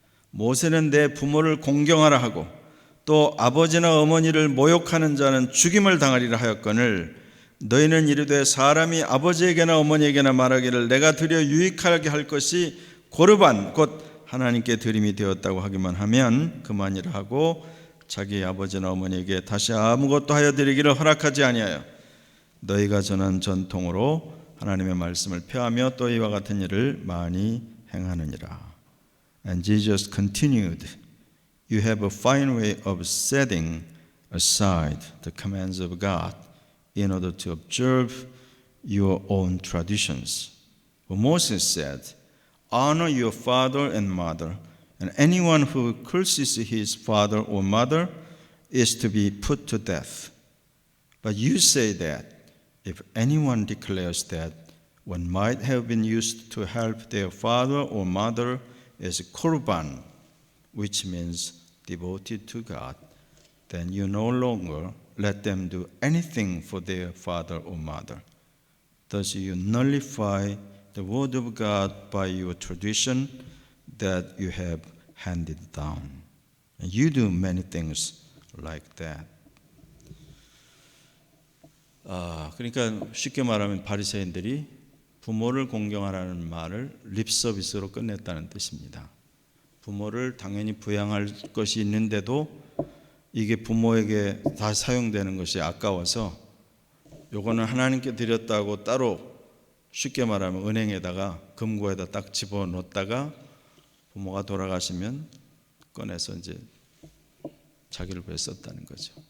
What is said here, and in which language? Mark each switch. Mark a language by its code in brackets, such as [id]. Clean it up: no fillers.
[ko] 모세는 내 부모를 공경하라 하고 또 아버지나 어머니를 모욕하는 자는 죽임을 당하리라 하였거늘, 너희는 이르되 사람이 아버지에게나 어머니에게나 말하기를 내가 드려 유익하게 할 것이 고르반 곧 하나님께 드림이 되었다고 하기만 하면 그만이라 하고 자기 아버지나 어머니에게 다시 아무것도 하여 드리기를 허락하지 아니하여 너희가 전한 전통으로 하나님의 말씀을 폐하며 또 이와 같은 일을 많이 행하느니라. [en] And Jesus continued, You have a fine way of setting aside the commands of God in order to observe your own traditions. For Moses said, "Honor your father and mother, and anyone who curses his father or mother is to be put to death. But you say that if anyone declares that what might have been used to help their father or mother is korban, which means devoted to God, then you no longer let them do anything for their father or mother. Thus you nullify the word of God by your tradition that you have handed down. And you do many things like that." [ko] 그러니까 쉽게 말하면 바리새인들이 부모를 공경하라는 말을 립 서비스로 끝냈다는 뜻입니다. 부모를 당연히 부양할 것이 있는데도 이게 부모에게 다 사용되는 것이 아까워서 요거는 하나님께 드렸다고 따로 쉽게 말하면 은행에다가 금고에다 딱 집어넣었다가 부모가 돌아가시면 꺼내서 이제 자기를 위해 썼다는 거죠.